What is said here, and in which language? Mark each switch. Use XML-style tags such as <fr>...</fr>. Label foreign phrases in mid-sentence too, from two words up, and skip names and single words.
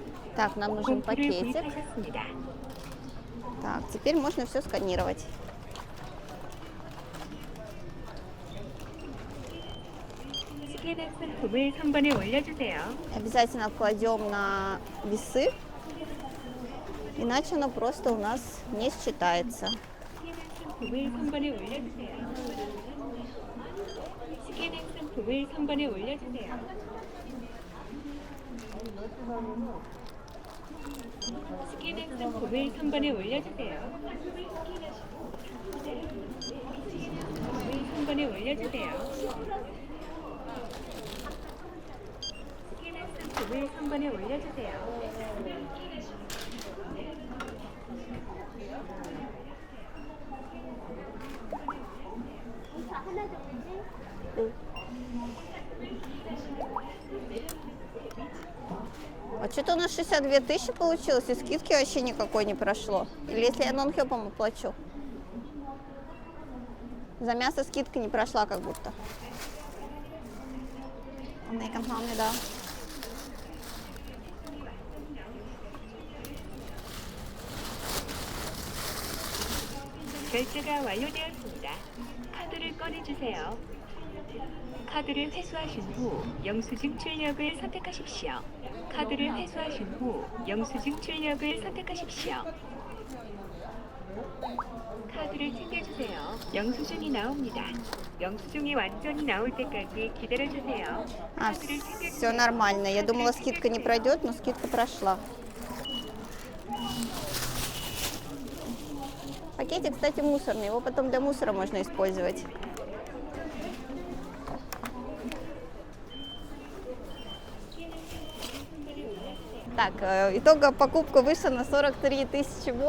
<ru>Так, нам нужен</ru> <ko>포인트를</ko> <ru>пакетик.</ru> <ko>구입하셨습니다.</ko> <ru>Так, теперь можно все сканировать.</ru> <ko>스캔한 상품을 선반에 올려주세요.</ko> <ru>Обязательно кладем на весы, иначе оно просто у нас не считается.</ru> <ko>상품을 선반에 올려주세요. 스캔한 상품을 선반에 올려주세요. 스캔한 상품을 선반에 올려주세요. 선반에 올려주세요. 스캔한 상품을 선반에 올려주세요.</ko> <ru>А что-то у нас 62 тысячи получилось, и скидки вообще никакой не прошло. Или если я нон-хёпом оплачу? За мясо скидка не прошла как будто. Да.</ru> <ko>결제가 완료되었습니다. 카드를 꺼내주세요. 카드를 회수하신 후 영수증 출력을 선택하십시오. 카드를 회수하신 후 영수증 출력을 선택하십시오. 카드를 챙겨주세요. 영수증이 나옵니다. 영수증이 완전히 나올 때까지 기다려주세요.</ko> <ru>А,</ru> <ko>카드를</ko> <ru>все</ru> <ko>챙겨주세요.</ko> <ru>нормально. Я думала, скидка не пройдет, но скидка прошла. Пакетик, кстати, мусорный. Его потом для мусора можно использовать. Так, итоговая покупка вышла на 43 тысячи вон.</ru>